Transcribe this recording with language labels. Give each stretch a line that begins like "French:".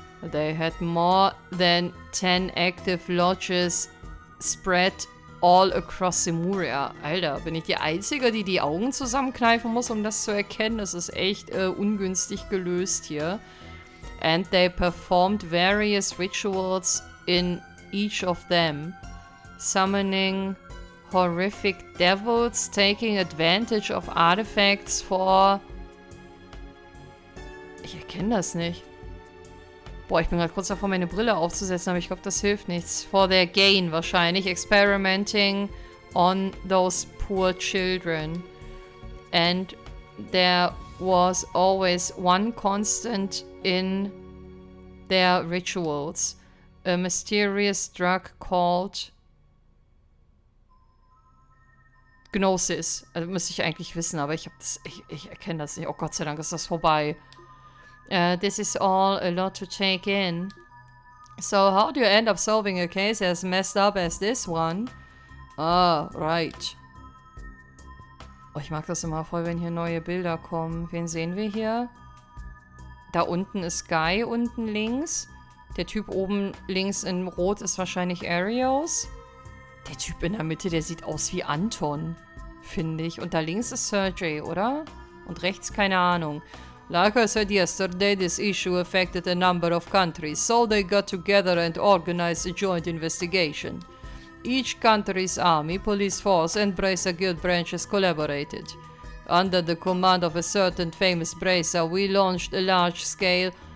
English: They had more than 10 active lodges spread all across Simuria.
German: Alter, bin ich die Einzige, die die Augen zusammenkneifen muss, um das zu erkennen? Das ist echt ungünstig gelöst hier.
English: And they performed various rituals in each of them. Summoning horrific devils, taking advantage of artifacts for...
German: Ich erkenne das nicht. Boah, ich bin gerade kurz davor, meine Brille aufzusetzen, aber ich glaube, das hilft nichts.
English: For their gain wahrscheinlich. Experimenting on those poor children. And there was always one constant in their rituals. A mysterious drug called Gnosis.
German: Also müsste ich eigentlich wissen, aber ich erkenne das nicht. Oh Gott sei Dank ist das vorbei.
English: This is all a lot to take in. So, how do you end up solving a case as messed up as this one? Ah, right.
German: Oh, ich mag das immer voll, wenn hier neue Bilder kommen. Wen sehen wir hier? Da unten ist Guy, unten links. Der Typ oben links in Rot ist wahrscheinlich Arios. Der Typ in der Mitte, der sieht aus wie Anton, finde ich. Und da links ist Sergey, oder? Und rechts keine Ahnung.
English: Like I said yesterday, this issue affected a number of countries, so they got together and organized a joint investigation. Each country's army, police force, and Bracer guild branches collaborated. Under the command of a certain famous Bracer, we launched a large-scale...